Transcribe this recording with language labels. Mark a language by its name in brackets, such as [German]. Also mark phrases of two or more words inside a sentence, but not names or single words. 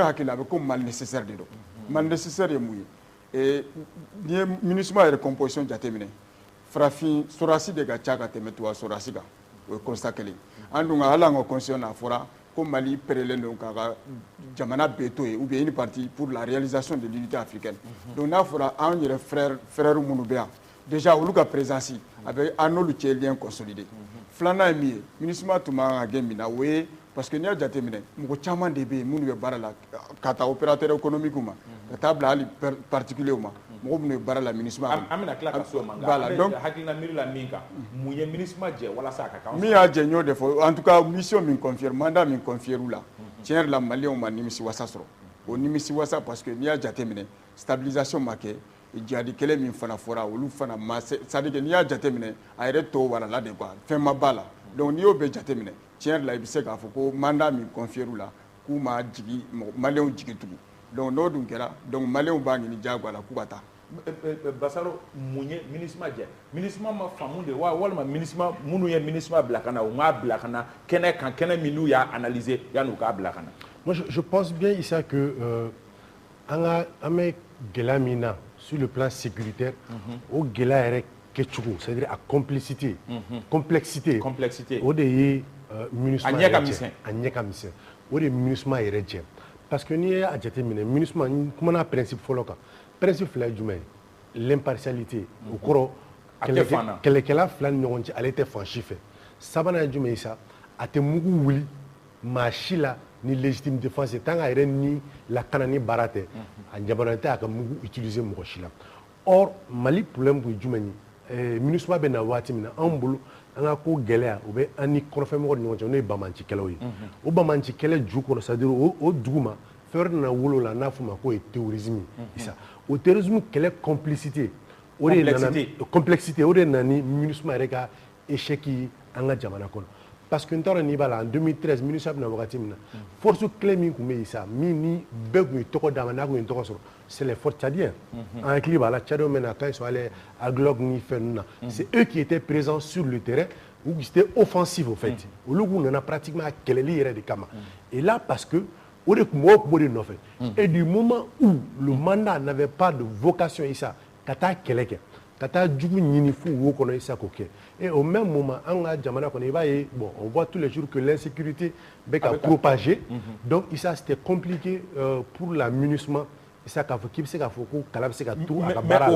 [Bambara] hakili la a bɛ ko [French] mal nécessaire [Bambara] de don [French] mal nécessaire [Bambara] ye mun ye n'i ye MINUSMA yɛrɛ composition jateminɛ farafin sɔrɔdasi de ka ca ka tɛmɛ tubabu sɔrɔdasi kan o ye constat kelen an dun ka hali an ka constitution na a fɔra ko Mali pérelen don k'a ka jamana bɛɛ to yen [French] ou bien une partie pour la réalisation de l'unité africaine [Bambara] donc n'a fɔra an yɛrɛ frères minnu bɛ yan déjà olu ka présence a bɛ an n'olu cɛ [French] lien consolidé [Bambara] filanan ye min ye MINUSMA tun man kan ka kɛ min na o ye [French] parce que [Bambara] n'i y'a jateminɛ mɔgɔ caman de bɛ yen minnu bɛ baara la ka taa [French] opérateur économique [Bambara] ma ka taa bila hali particulier ma mɔgɔ minnu ye baara la MINUSMA an bɛna tila ka s'o ma nka an bɛ hakilina miiri la min kan mun ye MINUSMA jɛ walasa a ka kan min y'a jɛ n y'o de fɔ [French] en tout cas [Bambara] mission min confier mandat min confier u la tiɲɛ yɛrɛ la maliyɛnw ma nimisiwasa sɔrɔ o nimisiwasa [French] parce que [Bambara] n'i y'a jateminɛ stabilisation ma kɛ jihadi kɛlɛ min fana fɔra olu fana ma [French] c'est-à-dire que [Bambara] n'i y'a jateminɛ a yɛrɛ tɔ warala [French] de quoi [Bambara] fɛn ma b'a la donc n'i y'o bɛɛ jateminɛ tiɲɛ yɛrɛ la i bɛ se k'a fɔ ko mandat min confier u la k'u ma jigi maliyɛnw jigi tugun donc n'o dun kɛra donc maliyɛnw b'a ɲini diyagoya la k'u ka taa Basaro mun ye MINUSMA jɛ MINUSMA ma faamu de wa walima MINUSMA minnu ye MINUSMA bila ka na u m'a bila ka na kɛnɛ kan kɛnɛ min n'u y'a analyser yan'u k'a bila ka na. [French] Moi je pense bien Issa que [Bambara] an bɛ gɛlɛya min na [French] sur le plan sécuritaire [Bambara] o gɛlɛya yɛrɛ kɛcogo [French] c'est-à-dire a complexité [Bambara] o de ye MINUSMA yɛrɛ jɛ a ɲɛ ka misɛn o de ye MINUSMA yɛrɛ jɛ [French] parce que [Bambara] n'i y'a jateminɛ MINUSMA n kumana principe fɔlɔ kan principe fila ye jumɛn ye l'impartialité o kɔrɔ kɛlɛkɛla fila ni ɲɔgɔn cɛ ale tɛ fan si fɛ sabanan ye jumɛn ye sa a tɛ mugu wuli maa si la ni [French] légitime défense [Bambara] tant a yɛrɛ ni lakana ni baara tɛ a ɲabanen tɛ a ka mugu utiliser mɔgɔ si la or Mali problème kun ye jumɛn ye MINUSMA bɛ na waati min na anw bolo an ka ko gɛlɛya o bɛ an ni kɔrɔfɛmɔgɔw ni ɲɔgɔn cɛ n'o ye bamancikɛlaw ye o bamancikɛlɛ ju kɔnɔ [French] c'est-à-dire [Bambara] o dugu ma fɛn wɛrɛ nana wolo la n'a fɔ ma k'o ye terrorisme ye o terrorisme kɛlɛ complicité o de nana complexité o de nana ni MINUSMA yɛrɛ ka échec ye an ka jamana kɔnɔ [French] parce que [Bambara] n t'a dɔn n'i b'a la en 2013 MINUSMA bɛna wagati min na [French] force clé [Bambara] min tun bɛ yen sa min ni bɛɛ tun ye tɔgɔ d'a ma n'a tun ye tɔgɔ sɔrɔ [French] c'est les forces tchadiennes [Bambara] an hakili b'a la tchadienw bɛ na [French] quand ils sont allés [Bambara] à Glock ni fɛn ninnu na [French] c'est eux qui étaient présents sur le terrain ou qui étaient offensifs au fait [Bambara] olu kun nana pratiquement a kɛlɛli yɛrɛ de kama [French] et là parce que [Bambara] o de kun b'o de nɔfɛ [French] et du moment où le mandat n'avait pas de vocation [Bambara] Issa ka taa kɛlɛ kɛ ka taa jugu ɲini f'u wo kɔnɔ Issa k'o kɛ [French] et au même moment [Bambara] an ka jamana kɔnɔ i b'a ye [French] bon on voit tous les jours que l'insécurité [Bambara] bɛ ka propager [French] donc Issa c'était compliqué pour la MINUSMA [Bambara] Issa k'a fɔ k'i bɛ se k'a fɔ ko kala bɛ se ka turu a ka baara la